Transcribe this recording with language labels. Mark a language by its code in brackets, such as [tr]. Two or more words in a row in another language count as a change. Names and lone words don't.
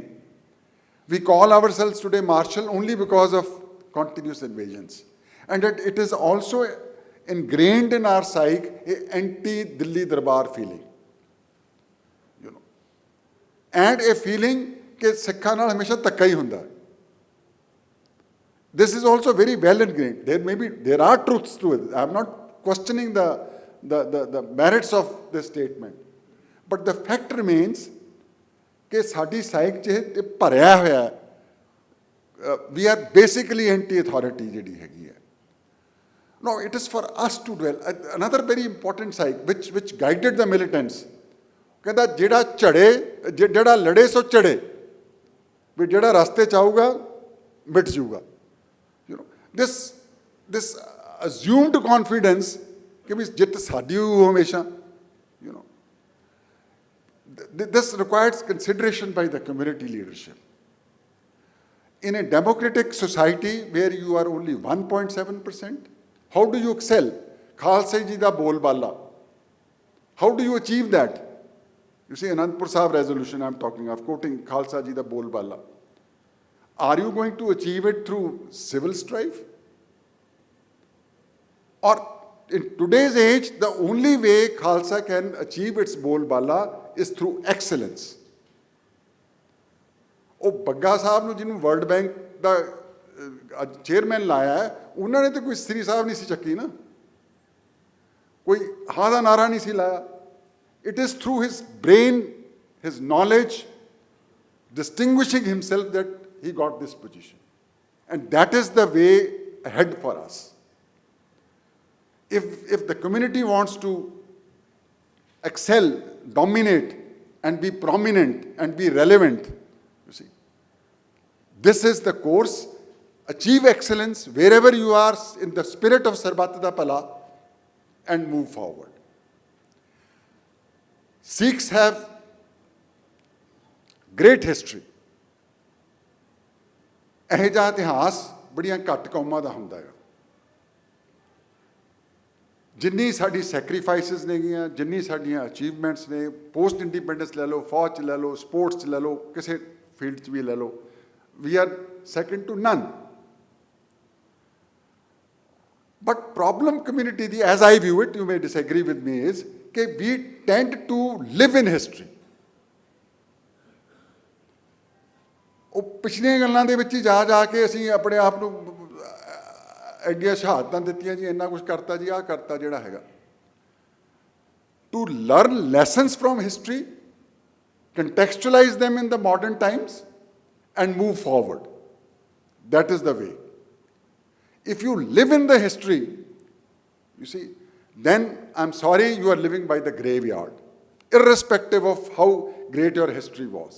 [en] We call ourselves today martial only because of continuous invasions. And it is also ingrained in our psyche an anti-Dilli Darbar feeling. And a feeling that Sikhs [pa] ਨਾਲ ਹਮੇਸ਼ਾ ਟੱਕਾ ਹੀ ਹੁੰਦਾ. [en] This is also very well ingrained. There are truths to it. I am not questioning the merits of this statement. But the fact remains that [pa] ਸਾਡੀ psyche ਚ ਭਰਿਆ ਹੋਇਆ ਹੈ. [en] We are basically anti-authority [pa] ਜਿਹੜੀ ਹੈਗੀ ਹੈ. [en] No, it is for us to dwell. Another very important psyche which guided the militants, [pa] ਕਹਿੰਦਾ ਜਿਹੜਾ ਲੜੇ ਸੋ ਚੜ੍ਹੇ, ਵੀ ਜਿਹੜਾ ਰਸਤੇ ਚਾਹੂਗਾ ਮਿਟ ਜਾਊਗਾ. [en] This assumed confidence [pa] ਕਿ ਵੀ ਜਿੱਤ ਸਾਡੀ ਹੋ ਹਮੇਸ਼ਾ, [en] this requires consideration by the community leadership. In a democratic society where you are only 1.7%, how do you excel? [pa] ਖ਼ਾਲਸਾ ਜੀ ਦਾ ਬੋਲ ਬਾਲਾ. [en] How do you achieve that? You see, Anandpur Sahib resolution I'm talking of, quoting [pa] ਖ਼ਾਲਸਾ ਜੀ ਦਾ ਬੋਲ ਬਾਲਾ. [en] Are you going to achieve it through civil strife? Or in today's age, the only way Khalsa can achieve its bolbala is through excellence. [pa] ਉਹ ਬੱਗਾ ਸਾਹਿਬ ਨੂੰ ਜਿਹਨੂੰ ਵਰਲਡ ਬੈਂਕ ਦਾ ਚੇਅਰਮੈਨ ਲਾਇਆ ਹੈ, ਉਹਨਾਂ ਨੇ ਤਾਂ ਕੋਈ ਸ੍ਰੀ ਸਾਹਿਬ ਨਹੀਂ ਸੀ ਚੱਕੀ ਨਾ, ਕੋਈ ਹਾਂ ਦਾ ਨਾਰਾ ਨਹੀਂ ਸੀ ਲਾਇਆ. [en] It is through his brain, his knowledge, distinguishing himself that he got this position. And that is the way ahead for us. If the community wants to excel, dominate, and be prominent and be relevant, you see, this is the course. Achieve excellence wherever you are in the spirit of [pa] ਸਰਬੱਤ ਦਾ ਪਾਲਾ [en] and move forward. Sikhs have great history. [pa] ਇਹ ਜਿਹਾ ਇਤਿਹਾਸ ਬੜੀਆਂ ਘੱਟ ਕੌਮਾਂ ਦਾ ਹੁੰਦਾ ਹੈ. ਜਿੰਨੀ ਸਾਡੀ ਸੈਕਰੀਫਾਈਸਿਸ ਨੇਗੀਆਂ, ਜਿੰਨੀ ਸਾਡੀਆਂ ਅਚੀਵਮੈਂਟਸ ਨੇ, [en] post independence [pa] ਲੈ ਲਓ, ਫੌਜ 'ਚ ਲੈ ਲਓ, ਸਪੋਰਟਸ 'ਚ ਲੈ ਲਓ, ਕਿਸੇ ਫੀਲਡ 'ਚ ਵੀ ਲੈ ਲਓ, [en] we are second to none. But problem community, as I view it, you may disagree with me, is that we tend to live in history. [pa] ਉਹ ਪਿਛਲੀਆਂ ਗੱਲਾਂ ਦੇ ਵਿੱਚ ਹੀ ਜਾ ਕੇ ਅਸੀਂ ਆਪਣੇ ਆਪ ਨੂੰ ਐਡੀਆਂ ਸ਼ਹਾਦਤਾਂ ਦਿੱਤੀਆਂ ਜੀ, ਇੰਨਾ ਕੁਛ ਕਰਤਾ ਜੀ, ਆਹ ਕਰਤਾ ਜਿਹੜਾ ਹੈਗਾ. [en] To learn lessons from history, contextualize them in the modern times, and move forward. That is the way. If you live in the history, you see, then I'm sorry, you are living by the graveyard, irrespective of how great your history was.